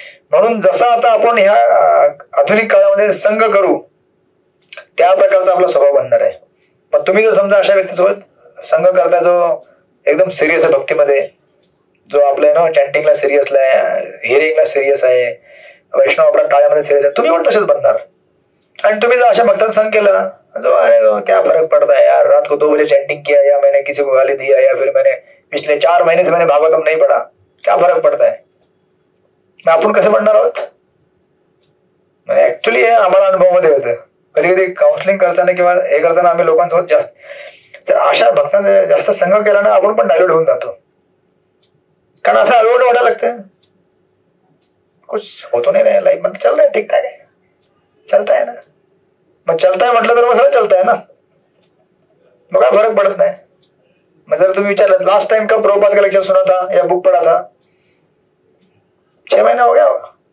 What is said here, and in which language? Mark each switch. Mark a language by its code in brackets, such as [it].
[mr] म्हणून जसा आता आपण ह्या आधुनिक काळामध्ये संघ करू त्या प्रकारचा आपला स्वभाव बनणार आहे. मग तुम्ही जर समजा अशा व्यक्तीसोबत संघ करता जो एकदम सिरियस आहे भक्तीमध्ये, जो आपल्या ना चॅन्टिंगला सिरियस आहे, हिअरिंगला सिरियस आहे, वैष्णव आपल्या टाळ्यामध्ये सिरियस आहे, तुम्ही पण तसेच बनणार. आणि तुम्ही जर अशा भक्तांचा संघ केला जो [hi] अरे क्या फर्क पड़ता है यार, रात को 2 बजे चैंटिंग किया या मैंने किसी को गाली दिया या फिर मैंने पिछले 4 महीने से मैंने भागवतम नहीं पढ़ा, क्या फरक पड़ता है? [mr] मग आपण कसं बनणार आहोत? ऍक्च्युली हे आम्हाला अनुभवामध्ये होतं. कधी कधी काउन्सिलिंग करताना किंवा हे करताना आम्ही लोकांसोबत जास्त जर अशा भक्तांचा जास्त संघ केला ना, आपण पण डायल्यूट होऊन जातो. कारण असं हळूहळू वाटायला लागतं [hi] कुछ होतो नाही रे लाईफ मध्ये, चल रहा है [mr] ठीक ठाक आहे, चलता है ना. मग चलता है म्हटलं तर मग सगळं चलता है ना, मग काय फरक पडत नाही. मग जर तुम्ही विचारलं [hi] लास्ट टाइम कब प्रभुपाद का लेक्चर सुना था या बुक पढ़ा था, 6 महीने हो गया होगा.